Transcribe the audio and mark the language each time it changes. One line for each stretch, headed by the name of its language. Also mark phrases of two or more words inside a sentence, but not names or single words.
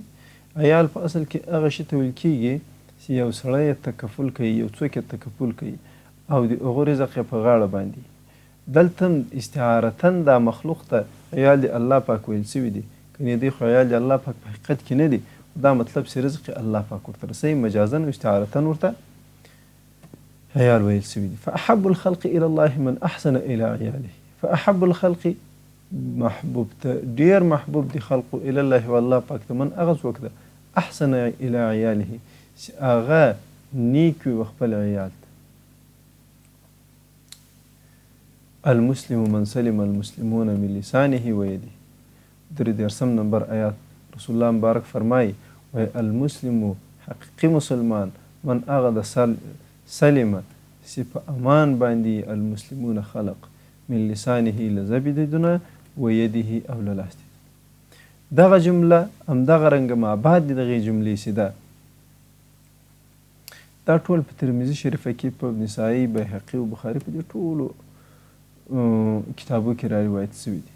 Pashto: عیال په اصل کې هغه شي ته ویل کېږي چې یو سړی یې تکفل کوي، یو څوک یې تکفل کوي او د هغو رزق یې په غاړه باندې. دلته استعارتن دا مخلوق ته عیال د الله پاک ویل سوي دي، کنې دی خو عیال د الله پاک په حقیقت کې نه دي، دا مطلب چې رزق الله پاک ورته رسوي، مجازن او استعارتن ورته عیال ویل سوي دي.
Arabic: فاحب الخلق الى الله من احسن الى عیاله. فاحب الخلق
Pashto: محبوب ته ډیر محبوب دي خلقو
Arabic: الى الله
Pashto: والله پاک ته من هغه څوک ده
Arabic: احسن الى عیاله
Pashto: چې هغه نیک وي خپل عیال ته.
Arabic: المسلم من سلم المسلمون من لسانه ويده.
Pashto: 13 نمبر آیات رسول الله مبارک فرمایي وی المسلم حقیقي مسلمان من هغه د سلمه چې په امان باندې المسلمون خلق
Arabic: من لسانه
Pashto: له ژبې د دونه و یده او له لاس د دغه جمله همدغه رنګه ما بعد د دغې جملې چې ده دا ټول په ترمذي شریفه کې په نسایي بیهقي او بخاري په دې ټولو کتابو کې را روایت شوي دي.